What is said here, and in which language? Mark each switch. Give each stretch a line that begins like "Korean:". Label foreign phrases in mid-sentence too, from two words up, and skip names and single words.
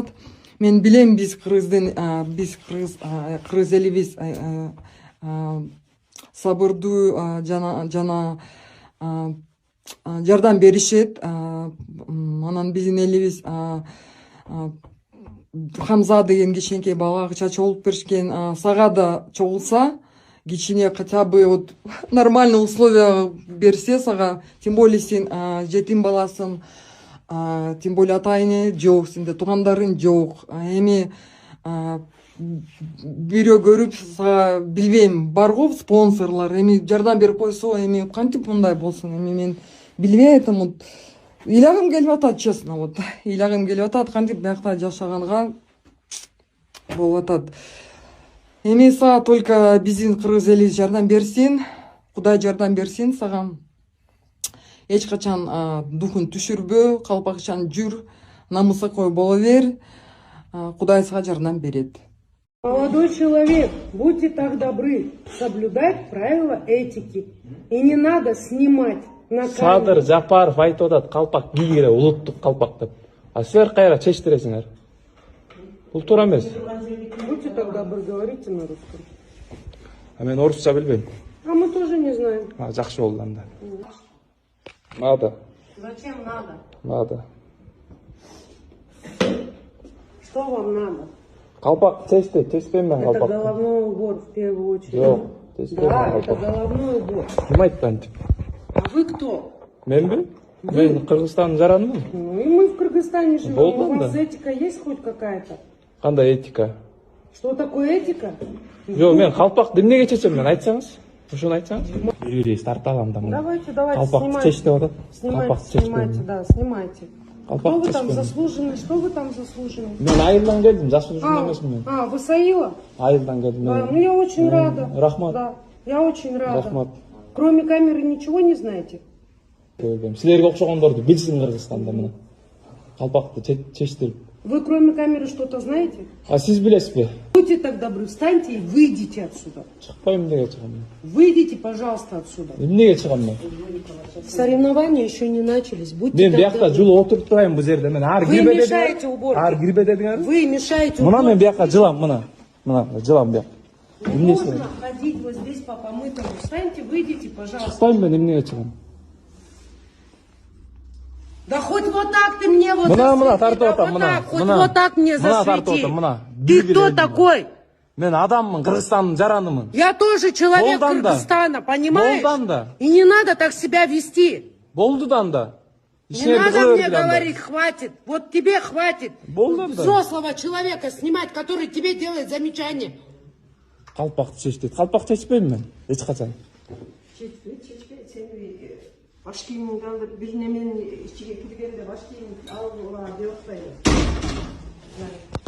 Kyrgyz: Мен билем биз кыргыз элибиз сабырдуу жана жардам беришет. Анан биздин элибиз Хамза деген кичинекей балага чачуу болуп беришкен. Сага да чогулса, кичине
Russian: хотя бы вот нормальный условия
Kyrgyz: берсе сага,
Russian: тем более
Kyrgyz: сен жетим баласың,
Russian: тем более
Kyrgyz: атайыны жок, сенде туугандарың жок. Эми бирөө көрүп сага, билбейм, бар го спонсорлор, эми жардам берип койсо, эми кантип мындай болсун? Эми мен билбей атам, ыйлагым келип атат,
Russian: честно, вот
Kyrgyz: ыйлагым келип атат, кантип биякта жашаганга болуп атат. Эми сага только биздин кыргыз эли жардам берсин, Кудай жардам берсин сага. Эч качан духун түшүрбө, калпакчан жүр, намысакой боло бер. Кудай сага жардам берет.
Russian: Молодой человек, будьте так добры, соблюдать правила этики. И не надо снимать на камеру.
Kyrgyz: Садыр Жапаров айтып атат, калпак кийгиле, улуттук калпак деп. А силер кайра чечтиресиңер? Бул туура эмес.
Russian: Будьте так добры, говорите на русском.
Kyrgyz: Мен орусча билбейм.
Russian: А мы тоже не знаем.
Kyrgyz: Жакшы болду анда.
Russian: Надо. Зачем надо? Надо. Что вам надо?
Kyrgyz: Калпак чечпейм мен
Russian: Это
Kyrgyz: калпак.
Russian: головной убор в первую очередь.
Kyrgyz: Жок, чечпейм
Russian: Да,
Kyrgyz: мен
Russian: это
Kyrgyz: калпак.
Russian: головной убор.
Kyrgyz: Ким айтты антип?
Russian: А вы кто?
Kyrgyz: Менби? Мен Кыргызстандын жаранымын.
Russian: Ну и мы в Кыргызстане живем.
Kyrgyz: Болдун
Russian: У вас
Kyrgyz: да.
Russian: этика есть хоть какая-то?
Kyrgyz: Кандай этика?
Russian: Что такое этика?
Kyrgyz: Жок, мен калпакты эмнеге чечем мен айтсаңыз? Ушуну айтсаңыз? Бир рейс тарта алам да.
Russian: Давайте,
Kyrgyz: Калпакты чеч деп атат.
Russian: Снимайте, снимайте, да, снимайте. Что
Kyrgyz: Калпакты
Russian: вы там
Kyrgyz: чечпейм.
Russian: заслуженный? Что вы там заслуженный?
Kyrgyz: Мен айылдан келдим, заслуженный эмесмин мен.
Russian: Вы Саила?
Kyrgyz: Айылдан келдим
Russian: Да,
Kyrgyz: мен.
Russian: ну я очень рада.
Kyrgyz: Рахмат.
Russian: Да, я очень рада.
Kyrgyz: Рахмат.
Russian: Кроме камеры ничего не знаете?
Kyrgyz: Силерге окшогондорду билсин Кыргызстанда мына. Калпакты чечтирип.
Russian: Вы кроме камеры что-то знаете?
Kyrgyz: А сиз билесизби?
Russian: Будьте так добры, встаньте и выйдите отсюда.
Kyrgyz: Чыкпайм эмнеге чыгам мен?
Russian: Выйдите, пожалуйста, отсюда.
Kyrgyz: Эмнеге чыгам мен?
Russian: Соревнования еще не начались. Будьте
Kyrgyz: Мен
Russian: так
Kyrgyz: биякта
Russian: добры.
Kyrgyz: жылы отуруп турайм бул жерде. Мен ар
Russian: Вы
Kyrgyz: кирбе
Russian: мешаете уборке.
Kyrgyz: Ар кирбе дедиңер.
Russian: Вы мешаете
Kyrgyz: Мына мен
Russian: уборке.
Kyrgyz: биякка жылам, мына. Мына жылам бияк.
Russian: Не можно ходить вот здесь по помытому. Встаньте, выйдите, пожалуйста.
Kyrgyz: Чыкпайм мен эмнеге чыгам?
Russian: Да хоть вот так ты мне вот
Kyrgyz: Мына,
Russian: засвети,
Kyrgyz: тартып да атам,
Russian: вот
Kyrgyz: мына.
Russian: так, хоть
Kyrgyz: Мына.
Russian: вот так мне
Kyrgyz: Мына тартып
Russian: засвети.
Kyrgyz: атам, мына.
Russian: Ты
Kyrgyz: Бир
Russian: кто
Kyrgyz: берейин.
Russian: такой?
Kyrgyz: Мен адаммын, Кыргызстандын жаранымын.
Russian: Я тоже человек
Kyrgyz: Болдан да.
Russian: Кыргызстана, понимаешь?
Kyrgyz: Болдан да.
Russian: И не надо так себя вести.
Kyrgyz: Болдудан да.
Russian: Не надо мне говорить, хватит. Вот тебе хватит.
Kyrgyz: Болдан да.
Russian: Взрослого человека снимать, который тебе делает замечание.
Kyrgyz: Калпакты чеч дейт. Калпак чечпейм мен. Эч качан. Баш кийимиңди алып, бир неменин ичиге киргенде баш кийим алып деп атпайбы.